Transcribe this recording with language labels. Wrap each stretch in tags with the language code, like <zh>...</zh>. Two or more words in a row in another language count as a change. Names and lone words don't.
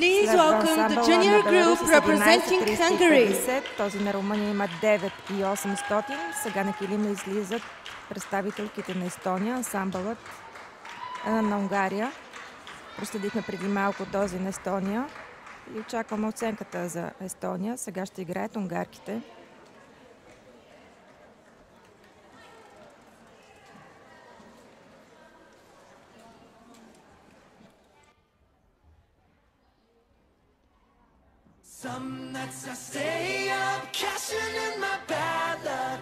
<en>Please welcome the junior group representing Hungary.</en> <bg>Този на Румъния има 9800. Сега на килима излизат представителките на Естония, ансамбълът на Унгария. Проследихме преди малко този на Естония и очакваме оценката за Естония. Сега ще играят унгарките.</bg> <en>Some nights I stay up, cashing in my bad luck.</en>